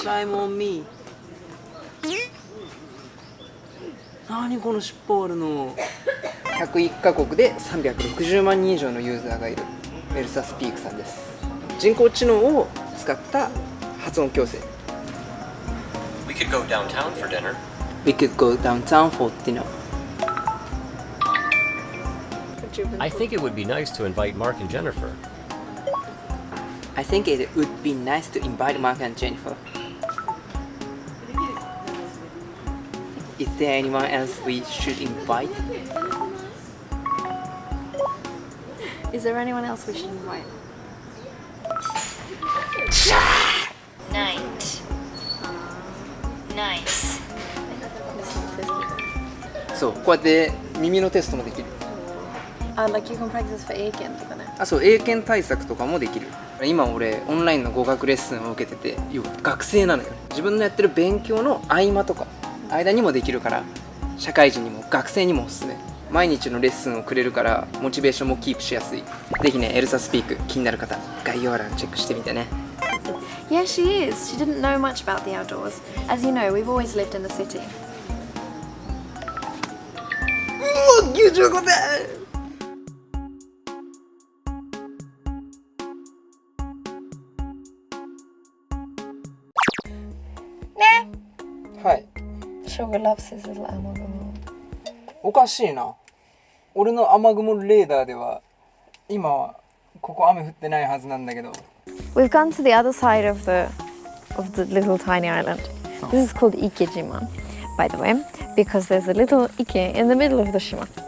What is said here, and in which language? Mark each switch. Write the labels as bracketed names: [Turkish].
[English] クライムオンミー。 [Japanese] なにこの尻尾あるの。 101カ国で360万人以上のユーザーがいるメルサスピークさんです。人工知能を使った発音矯正。 [English] We could go downtown for dinner. We could go downtown for dinner. I think it would be nice to invite Mark and Jennifer. I think it would be nice to invite Mark and Jennifer. Is there anyone else we should invite? Is there anyone else we should invite? Night. Nice. [Japanese] そう、こうやって耳のテストもできる。 [English] like you can practice for 英検 [Japanese] とかね。あ、そう、英検対策とかもできる。今俺オンラインの語学レッスンを受けてて、要は学生なのよ。自分のやってる勉強の合間とか間にもできるから、社会人にも学生にもおすすめ。毎日のレッスンをくれるからモチベーションもキープしやすい。ぜひね、エルサスピーク気になる方、概要欄チェックしてみてね。 [English] Yeah, she is. She didn't know much about the outdoors. As you know, we've always lived in the city. [Japanese] うわ、95点。はい。 [English] Sugar loves his little ammo. [Japanese] おかしいな。俺の雨雲レーダーでは今はここ雨降ってないはずなんだけど。 [English] We've gone to the other side of the little tiny island. This is called Ikejima, by the way, because there's a little Ike in the middle of the shima.